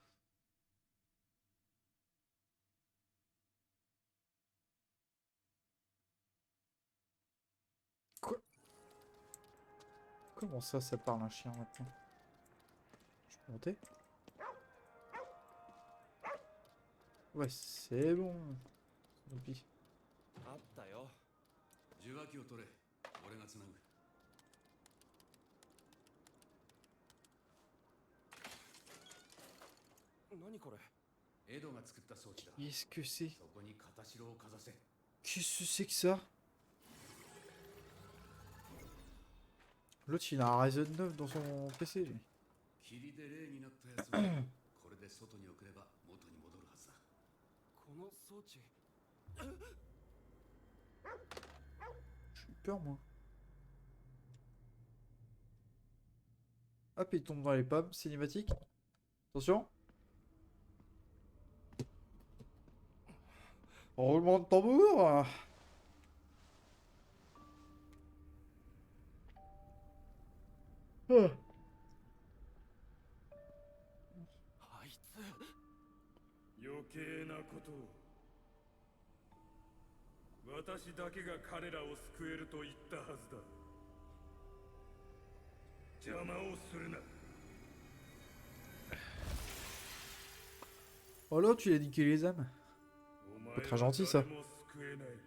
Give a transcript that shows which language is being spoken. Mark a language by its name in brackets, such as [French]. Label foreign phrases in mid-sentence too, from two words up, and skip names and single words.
[French] Quoi? Comment ça parle un chien maintenant? Je peux monter? Ouais, c'est bon. Snoopy. [Japanese] あったよ。受話器を取れ。俺がつなぐ。何これ。エドが作った装置だ。 [French] Qu'est-ce que c'est? [Japanese] そこに片白をかざせ。 [French] Qu'est-ce que c'est que ça? L'autre, il a un Ryzen 9 dans son PC, lui. [Japanese] 霧で霊になったやつをこれで外に送れば元に戻るはずだ。この装置。 [French] J'ai eu peur, moi. Hop, il tombe dans les pommes. Cinématique. Attention. Roulement de tambour. Ah. [Japanese] あいつ。余計なことを。私だけが彼らを救えると言ったはずだ。邪魔をするな。 [French] Oh là, tu l'as niqué les âmes. [Japanese] お前 [French] Pas très gentil, ça. [Japanese] は誰も救えない。